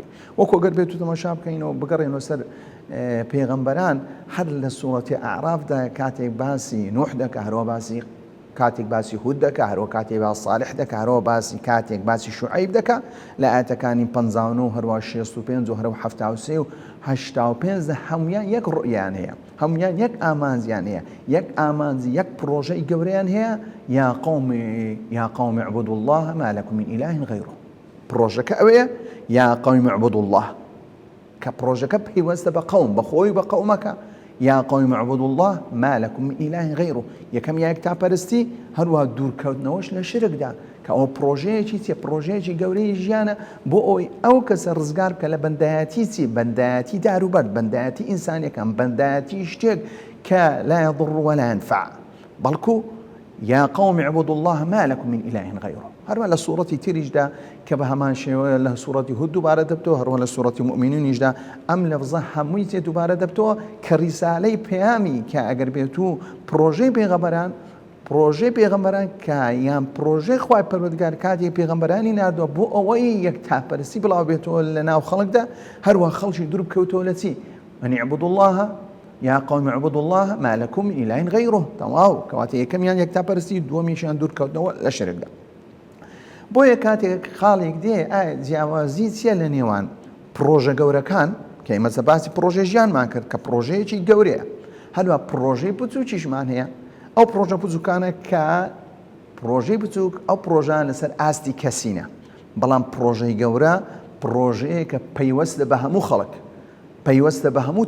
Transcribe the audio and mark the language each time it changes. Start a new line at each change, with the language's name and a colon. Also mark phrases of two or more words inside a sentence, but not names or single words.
Central Kurdish: وەکو گەر بێت و تەماشا بکەینەوە بگەڕێنەوە سەر پێغەمبەران، هەر لە سوورەتی ئەعرافدا کاتێک باسی نوح دەکە، هەروە باسی كاتێک باسی هود دەکە هەروە کاتێک باسی صالح دەکە هەروە باسی کاتێک باسی شوعیب دەکە لە ئاەتەکانی 59 هەروە 65 و هەروە 73 و 85 هەمویان یەک ڕوئیان هەیە هەمویان یەک ئامانزیان هەیە یەک ئامانزی یەک پرۆژەی گەورەیان هەیە
Arabic: یا قوم اعبدوا الله ما لكم من إله غيره
Central Kurdish: پرۆژەکە ئەوەیە
Arabic: یا قوم اعبدوا الله
Central Kurdish: کە پرۆژەکە پەیوەستە بە قەوم بەخۆی بە قەومەکە
Arabic: یا قوم اعبدوا الله ما لكم من إله غيره
Central Kurdish: یەکەم یەک تاپەرستی هەروە دوورکەوتنەوەش لە شرکدا کە ئەو پرۆژەیەکی چیە پرۆژەیەکی گەورەی ژیانە بۆ ئەوی ئەو کەسە ڕزگار بکە لە بەندایەتی چی بەندایەتی داروبەر بەندایەتی ئینسانیەکان بەندایەتی شتێک کە
Arabic: لا يضر ولا ينفع
Central Kurdish: بەڵکو
Arabic: یا قوم اعبدوا الله ما لكم من إله غيره
Central Kurdish: هەروە لە سوورەتی تریشدا کە بە هەمان شێوە لە سوورەتی هود دووبارە دەبتەوە هەروە لە سوورەتی مؤمنینیشدا ئەم لەفزە هەمووی تێ دووبارە دەبتەوە کە ریسالەی پەیامی کە ئەگەر بێت و پرۆژەی پێغەمبەران کە یان پرۆژەی خوای پەروەردگار کاتێک پێغەمبەرانی ناردووە بۆ ئەوەی یەک تاپەرستی بڵاو بێتەوە لە ناو خەڵکدا هەروە خەڵکی دوور بکەوتەوە لە چی
Arabic: من اعبدوا الله یا قوم اعبدوا الله ما لكم من إله غيره
Central Kurdish: تەواو کەواتە یەکەمیان یەک تاپەرستی دووەمیشیان دوورکەوتنەوە لە شرکدا بۆیە کاتێک خاڵێک دێ جیاوازی چیە لە نێوان پرۆژە گەورەکان کە ئێمە باسی پرۆژە ژیانمان کرد کە پرۆژەیەکی گەورەیە هەروە پرۆژەی بچووکیشمان هەیە ئەو پرۆژە بچووکانە کە پرۆژەی بچووک ئەو پرۆژان لەسەر ئاستی کەسینە بەڵام پرۆژەی گەورە پرۆژەیە کە پەیوەستە بە هەموو خەڵک پەیوەستە بە هەموو